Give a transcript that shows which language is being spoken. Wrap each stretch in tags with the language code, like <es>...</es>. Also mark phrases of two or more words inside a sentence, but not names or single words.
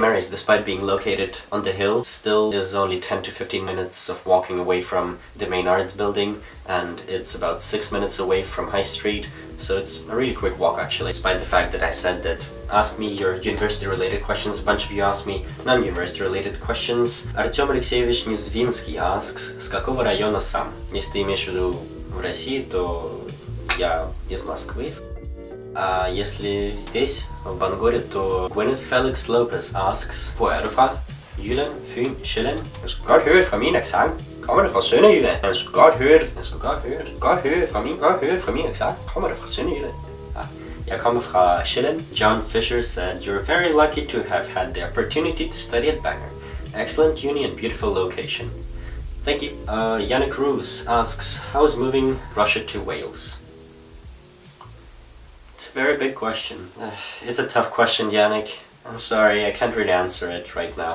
<en>Mary's, despite being located on the hill, still is only 10 to 15 minutes of walking away from the main arts building, and it's about 6 minutes away from High Street, so it's a really quick walk actually, despite the fact that I said that ask me your university related questions. A bunch of you asked me non-university related questions.</en> <ru>Артем Алексеевич Незвинский asks, с какого района сам? Если ты имеешь в виду в России, то я из Москвы. А если здесь, в Бангоре, то Gwyneth Felix Lopez asks,</ru> <da>hvor er du fra? Jylland, Fyn, Sjælland? Jeg skulle godt høre det fra min accent. Kommer det fra Sønderjylland? Jeg skulle godt høre det. Godt høre det fra min accent. Kommer det fra Sønderjylland? Jeg kommer fra Sjælland.</da> <en>John Fisher said, you're very lucky to have had the opportunity to study at Bangor. Excellent uni and beautiful location. Thank you. Yannick Roos asks, how is moving Russia to Wales? It's a very big question. It's a tough question, Yannick. I'm sorry, I can't really answer it right now.</en>